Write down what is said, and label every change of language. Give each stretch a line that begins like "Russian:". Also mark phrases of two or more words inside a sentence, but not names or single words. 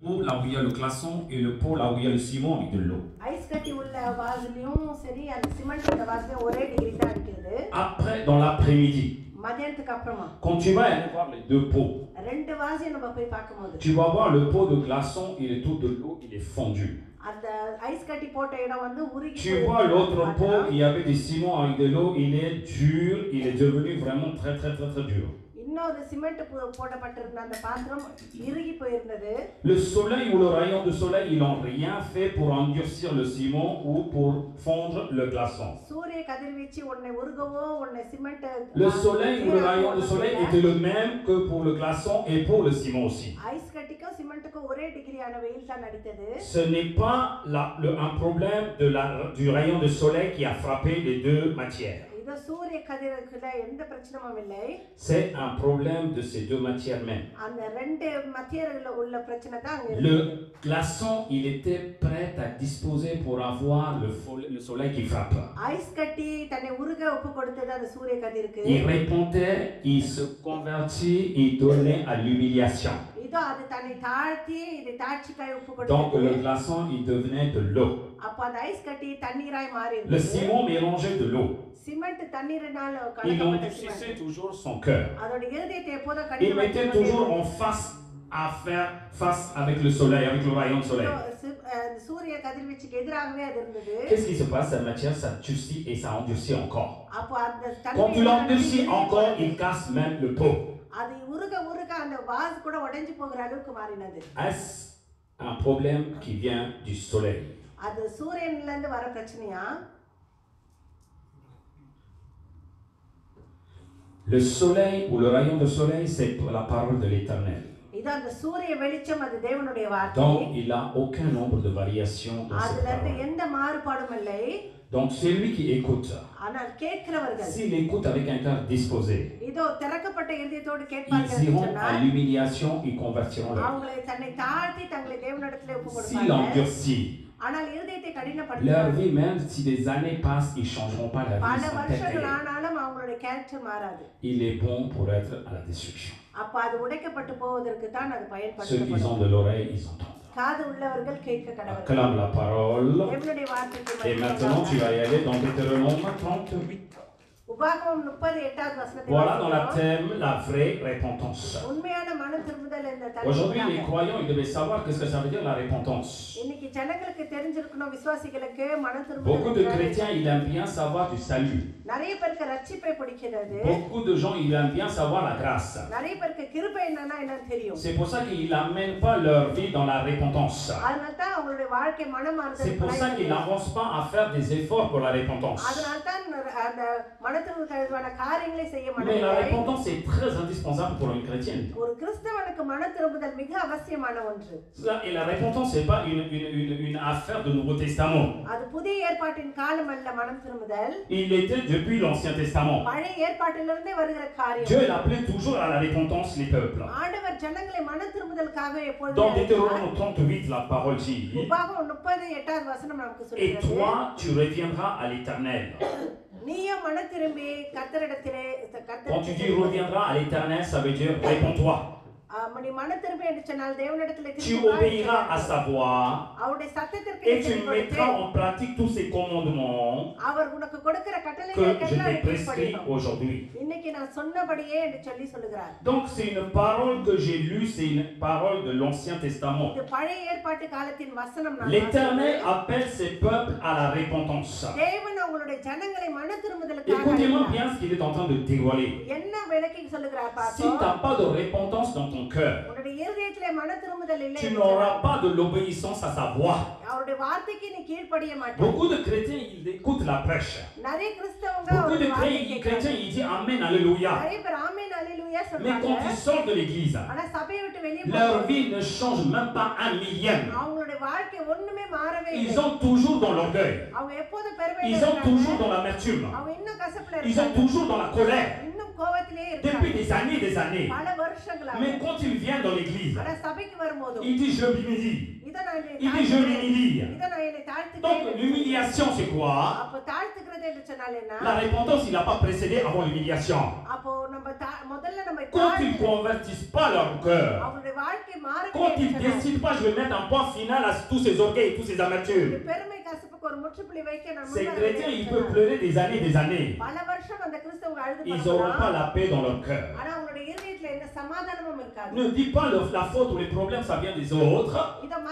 French: là où il y a le glaçon, et le pot là où il y a le ciment avec de l'eau.
Tamil: ஐஸ் கட்டி உள்ள வாசலையும் சரி அந்த சிமெண்ட் உள்ள வாசலையும் ஒரே டிகிரி தான் அடிக்குது.
French: Après, dans l'après-midi,
Tamil: மதியானத்துக்கு அப்புறமா
French: quand tu vas aller voir les deux pots,
Tamil: ரெண்டு வாசையும் நம்ம போய் பார்க்கும்போது
French: tu vas voir le pot de glaçon, il est tout de l'eau, il est fondu.
Tamil: அந்த ஐஸ் கட்டி போட்ட இடம் வந்து உருகி
French: Tu vois l'autre pot, il y avait des ciments avec de l'eau, il est dur, il est devenu vraiment très très très très dur.
Tamil: இன்னொரு சிமெண்ட் போடப்பட்டிருந்த அந்த பாத்திரம் இறுகி போயிருந்தது.
French: Le soleil ou le rayon de soleil, ils n'ont rien fait pour endurcir le ciment ou pour fondre le glaçon.
Tamil: சூரிய கதிர்வீச்சு உன்னை உருகவோ உன்னை சிமெண்ட்
French: Le soleil ou le rayon de soleil était le même que pour le glaçon et pour le ciment aussi.
Tamil: ஐஸ் கட்டிக்கும் சிமெண்ட்டுக்கும் ஒரே டிகிரியான வெயில் தான் அடித்தது.
French: Ce n'est pas un problème du rayon de soleil qui a frappé les deux matières.
Tamil: இது சூரிய கதிர்ல எந்த பிரச்சனையும் இல்லை.
French: C'est un problème de ces deux matières même.
Tamil: அந்த ரெண்டு மத்தியர்கள உள்ள பிரச்சனை தான் அங்க இருக்கு.
French: Le glaçon, il était prêt à disposer pour avoir le soleil qui frappe.
Tamil: ஐஸ் கட்டி தன்னை உருக ஒப்பு கொடுத்தது அந்த சூரிய கதிருக்கு.
French: Il répondait, il se convertit, il donnait à l'humiliation.
Tamil: இதோ அது தன்னை தாழ்த்தி இது தாட்சிக்காய் ஒப்பு கொடுத்தது.
French: Donc le glaçon, il devenait de l'eau.
Tamil: அப்ப அந்த ஐஸ் கட்டி தண்ணீராய் மாறியது.
French: Le ciment mélangeait de l'eau.
Tamil: சிமெண்ட் தண்ணீரினால்
French: Il
Tamil: கலக்கப்பட்ட
French: endurcissait toujours son cœur.
Tamil: அதோட இதயத்தை எப்போதும்
French: Il
Tamil: கடினமாக்கி
French: mettait toujours en face à faire face avec le soleil, avec le rayon de soleil.
Tamil: சூரிய கதிர்வீச்சுக்கு எதிராகவே அது இருந்தது.
French: Qu'est-ce qui se passe? Cette matière, ça durcit et ça endurcit encore.
Tamil: அப்ப அந்த
French: Quand tu l'endurcis encore, il casse même le pot.
Tamil: அது உருக உருக அந்த வாஸ் கூட உடைஞ்சு போகிற அளவுக்கு மாறினது.
French: Est-ce un problème qui vient du soleil?
Tamil: அது சூரியன்ல இருந்து வர பிரச்சனையா?
French: Le soleil ou le rayon de soleil, c'est la parole de l'Éternel.
Tamil: இது அந்த சூரிய வெளிச்சம் அது தேவனுடைய வார்த்தை.
French: Donc, il n'a aucun nombre de variations dans cette
Tamil: அதுல இருந்து
French: parole.
Tamil: எந்த மாறுபாடும் இல்லை.
French: Donc, celui qui écoute,
Tamil: ஆனால் கேட்கிறவர்கள்
French: s'il écoute avec un cœur disposé,
Tamil: இதோ திறக்கப்பட்ட இதயத்தோடு
French: ils
Tamil: கேட்பார்கள்
French: iront à
Tamil: சொன்னால்
French: l'humiliation, ils convertiront leur vie.
Tamil: அவங்களை தன்னை தாழ்த்தி தங்களை தேவனிடத்திலே ஒப்பு
French: S'il
Tamil: கொடுப்பார்கள்.
French: endurcit
Tamil: ஆனால் இதயத்தை
French: leur
Tamil: கடினப்படுத்துவார்கள்.
French: vie, même si des années passent, ils ne changeront pas la vie.
Tamil: பல
French: Ils sont
Tamil: வருஷங்கள்
French: tels.
Tamil: ஆனாலும் அவங்களுடைய கேரக்டர் மாறாது.
French: Il est bon pour être à la destruction.
Tamil: அப்ப அது உடைக்கப்பட்டு போவதற்கு தான் அது
French: Ceux qui
Tamil: பயன்படுத்தப்படும்.
French: ont de l'oreille, ils entendent.
Tamil: காது உள்ளவர்கள் கேட்க கடவுள்.
French: Acclame la parole.
Tamil: தேவனுடைய வார்த்தைக்கு
French: Et
Tamil: மகிமை
French: maintenant, tu
Tamil: உண்டாவதாக.
French: vas y aller dans Deutéronome 38.
Tamil: உபாகமம் 30:8 வசனத்தை
French: Voilà dans la
Tamil: வாசிக்கிறோம்.
French: thème, la vraie repentance.
Tamil: உண்மையான மன திரும்புதல் என்ற
French: Aujourd'hui, les
Tamil: தலைப்பில்
French: croyants, ils devaient savoir qu'est-ce que ça veut dire la repentance.
Tamil: இன்னைக்கு ஜனங்களுக்கு தெரிஞ்சிருக்கணும், விசுவாசிகளுக்கு மன
French: Beaucoup de
Tamil: திரும்புதல்.
French: chrétiens, ils aiment bien savoir du salut.
Tamil: நிறைய பேருக்கு ரட்சிப்பை பிடிக்கிறது.
French: Beaucoup de gens, ils aiment bien savoir la grâce.
Tamil: நிறைய பேருக்கு கிருபை என்னன்னா என்னன்னு தெரியும்.
French: C'est pour ça qu'ils n'amènent pas leur vie dans la repentance.
Tamil: அதனால தான் அவங்களுடைய வாழ்க்கை
French: C'est
Tamil: மனமாறுதல்
French: pour ça qu'ils n'avancent pas à faire des efforts pour la repentance.
Tamil: அதனால தான் அந்த மன திரும்புதலுக்கான காரியங்களை செய்ய
French: Mais la
Tamil: மாட்டாங்க.
French: repentance est très indispensable pour une chrétienne.
Tamil: ஒரு கிறிஸ்தவனுக்கு மன திரும்புதல் மிக அவசியமான ஒன்று.
French: Et la repentance, ce n'est pas une affaire de Nouveau Testament.
Tamil: அது புதிய ஏற்பாட்டின் காலம் அல்ல மனம் திரும்புதல்.
French: Il était depuis l'Ancien Testament.
Tamil: பழைய ஏற்பாட்டிலிருந்தே வருகிற காரியம்.
French: Dieu il appelait toujours à la repentance les peuples.
Tamil: ஆண்டவர் ஜனங்களை மன திரும்புதலுக்காக எப்பொழுதும்
French: Dans
Tamil: அழைக்கிறார்.
French: Deutéronome 38, la parole dit:
Tamil: உபாகமம் 30:8 வசனம் நமக்கு
French: Et
Tamil: சொல்கிறது.
French: toi, tu reviendras à l'Éternel.
Tamil: நீயும் மன திரும்பி கர்த்தரிடத்திலே
French: Quand tu dis reviendras à l'Éternel, ça veut dire réponds-toi.
Tamil: நீ மன திரும்பி என்று சொன்னால் தேவனிடத்திலே
French: Tu
Tamil: திரும்பி வா என்று
French: obéiras à sa voix
Tamil: அவருடைய சத்தத்திற்கு
French: et
Tamil: நீ
French: tu
Tamil: செவி கொடுத்து,
French: mettras en pratique tous ces commandements
Tamil: அவர் உனக்கு கொடுக்கிற
French: que
Tamil: கட்டளைகளை
French: je
Tamil: எல்லாம்
French: t'ai
Tamil: நீ
French: prescrits
Tamil: கீழ்ப்படியணும்.
French: aujourd'hui.
Tamil: இன்னைக்கு நான் சொன்னபடியே என்று சொல்லுகிறார்.
French: Donc c'est une parole que j'ai lue, c'est une parole de l'Ancien Testament.
Tamil: இது பழைய ஏற்பாட்டு காலத்தின் வசனம். நான்
French: L'Éternel
Tamil: வாசிக்கிறேன்.
French: appelle ses peuples à la repentance.
Tamil: தேவன் அவங்களுடைய ஜனங்களை மன திரும்புதலுக்காக
French: Écoutez-moi
Tamil: அழைக்கிறார்.
French: bien ce qu'il est en train de dévoiler.
Tamil: என்ன விளக்கி சொல்லுகிறார்
French: Si
Tamil: பாப்போம்.
French: tu n'as pas de repentance dans ton cœur,
Tamil: உன்னுடைய இருதயத்திலே மன திரும்புதல் இல்லை
French: tu
Tamil: என்று
French: n'auras
Tamil: சொன்னால்,
French: pas de l'obéissance à sa voix.
Tamil: அவருடைய வார்த்தைக்கு நீ கீழ்ப்படிய மாட்டாய்.
French: Beaucoup de chrétiens, ils écoutent la prêche.
Tamil: நிறைய கிறிஸ்தவங்க
French: Beaucoup de
Tamil: அவருடைய வார்த்தையை
French: chrétiens,
Tamil: கேட்கிறாங்க.
French: ils disent Amen, Alléluia.
Tamil: நிறைய பேர் ஆமென் அல்லேலூயா
French: Mais
Tamil: சொல்றாங்க.
French: quand ils sortent de l'église,
Tamil: ஆனா சபையை விட்டு வெளியே
French: leur
Tamil: போகும்போது
French: vie ne change même pas un millième.
Tamil: அவங்களுடைய வாழ்க்கை ஒண்ணுமே மாறவே
French: Ils
Tamil: இல்லை.
French: sont toujours dans l'orgueil.
Tamil: அவங்க எப்போதும் பெருமையில
French: Ils sont
Tamil: இருக்காங்க.
French: toujours dans l'amertume.
Tamil: அவங்க இன்னும் கசப்புல
French: Ils sont
Tamil: இருக்காங்க.
French: toujours dans la colère.
Tamil: இன்னும் கோவத்திலே
French: Depuis
Tamil: இருக்காங்க.
French: des années et des années.
Tamil: பல வருஷங்களா.
French: Mais quand il vient dans l'église,
Tamil: ஆனா சபைக்கு வரும்போது
French: il dit je m'humilie.
Tamil: இத நான் என்னை
French: Il dit je m'humilie.
Tamil: இத நான் என்னை தாழ்த்துக்கிறேன்.
French: Donc l'humiliation c'est quoi?
Tamil: அப்ப தாழ்த்துக்கிறது என்று சொன்னால் என்ன?
French: La repentance il n'a pas précédé avant l'humiliation.
Tamil: அப்போ நம்ம முதல்ல நம்ம
French: Quand ils ne convertissent pas leur cœur,
Tamil: அவங்களுடைய வாழ்க்கை
French: Quand il ne décide pas, je vais mettre un point final à tous ces orgueils, tous ces amateurs. Ces chrétiens, ils peuvent pleurer des années. Ils n'auront pas la paix dans leur cœur. Ne dis pas la faute ou les problèmes, ça vient des autres.